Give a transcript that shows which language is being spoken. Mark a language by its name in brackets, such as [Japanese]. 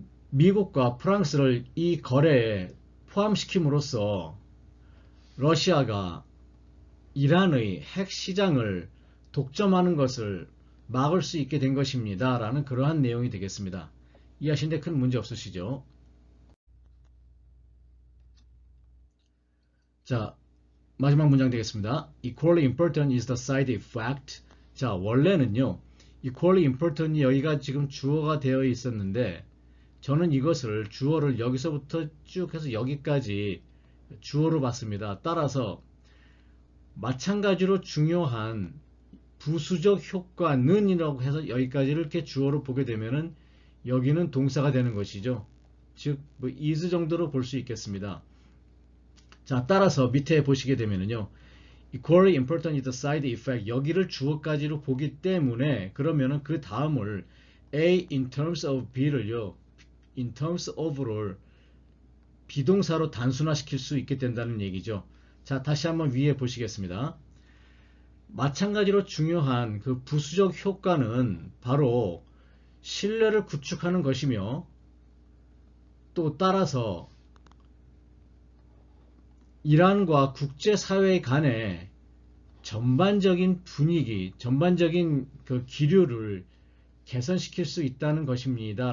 [Korean] 미국과 프랑스를 이 거래에 포함시킴으로써 러시아가 이란의 핵 시장을 독점하는 것을 막을 수 있게 된 것입니다. 라는 그러한 내용이 되겠습니다. 이해하시는데 큰 문제 없으시죠? 자, 마지막 문장 되겠습니다. [English] Equally important is the side effect. [Korean] 자, 원래는요. [English] Equally important [Korean] 이 여기가 지금 주어가 되어 있었는데 저는 이것을 주어를 여기서부터 쭉 해서 여기까지 주어로 봤습니다. 따라서 마찬가지로 중요한 부수적 효과는 이라고 해서 여기까지를 이렇게 주어로 보게 되면은 여기는 동사가 되는 것이죠. 즉, is 정도로 볼 수 있겠습니다. 자, 따라서 밑에 보시게 되면은요. [English] Equally important is the side effect. [Korean] 여기를 주어까지로 보기 때문에 그러면은 그 다음을 [English] A in terms of B [Korean] 를요. [English] in terms of [Korean] 를 비동사로 단순화시킬 수 있게 된다는 얘기죠. 자, 다시 한번 위에 보시겠습니다. 마찬가지로 중요한 그 부수적 효과는 바로 신뢰를 구축하는 것이며 또 따라서 이란과 국제사회 간의 전반적인 분위기, 전반적인 그 기류를 개선시킬 수 있다는 것입니다.